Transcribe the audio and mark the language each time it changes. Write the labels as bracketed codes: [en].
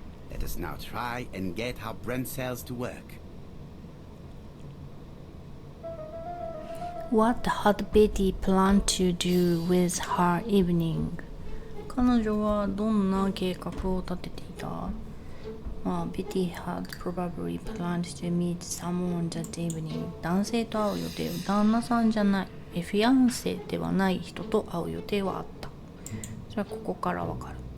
[en] Let us now try and get our brain cells to work. What had Betty planned to do with her evening? [ja] 彼女はどんな計画を立てていた？ [en] Betty had probably planned to meet someone that evening. [ja] 男性と会う予定、旦那さんじゃない、フィアンセではない人と会う予定はあった。それはここからわかる。